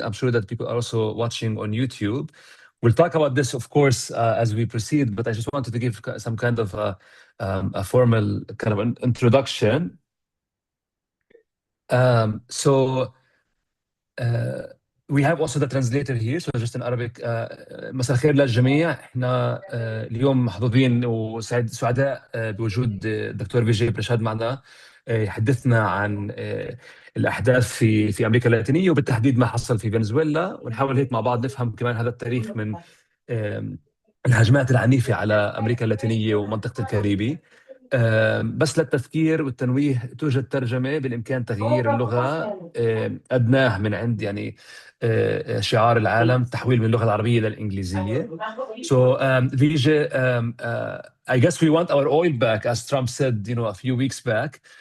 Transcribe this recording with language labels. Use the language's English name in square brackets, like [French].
[English] I'm sure that people are also watching on YouTube. We'll talk about this, of course, as we proceed, but I just wanted to give some kind of a formal kind of an introduction. So uh, we have also the translator here, so just in Arabic. [Arabic] مساء الخير للجميع. احنا اليوم محظوظين سعداء بوجود الدكتور فيجي برشاد معنا، يحدثنا عن الاحداث في امريكا اللاتينيه، وبالتحديد ما حصل في فنزويلا، ونحاول هيك مع بعض نفهم كمان هذا التاريخ من آم، الهجمات العنيفة على أمريكا اللاتينية ومنطقة الكاريبي. بس للتذكير والتنويه، توجد ترجمة بالإمكان تغيير اللغة. أدناه من عند يعني شعار العالم، تحويل من اللغة العربية للإنجليزية. [English] So Vijay, I guess we want our oil back, as Trump said, a few weeks back.